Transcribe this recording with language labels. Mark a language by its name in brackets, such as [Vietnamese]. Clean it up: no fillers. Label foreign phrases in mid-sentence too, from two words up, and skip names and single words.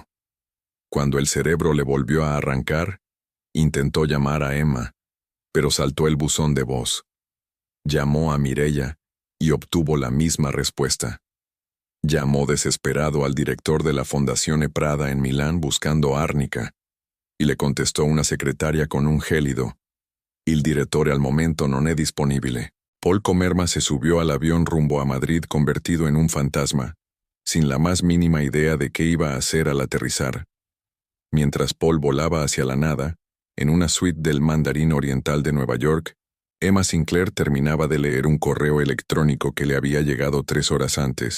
[Spanish] Cuando el cerebro le volvió a arrancar, intentó llamar a Emma, pero saltó el buzón de voz. Llamó a Mireia y obtuvo la misma respuesta. Llamó desesperado al director de la Fondazione Prada en Milán buscando árnica, y le contestó una secretaria con un gélido: [Italian] «Il direttore al momento non è disponibile». [Spanish] Paul Comerma se subió al avión rumbo a Madrid convertido en un fantasma, sin la más mínima idea de qué iba a hacer al aterrizar. Mientras Paul volaba hacia la nada, en una suite del Mandarín Oriental de Nueva York, Emma Sinclair terminaba de leer un correo electrónico que le había llegado 3 horas antes.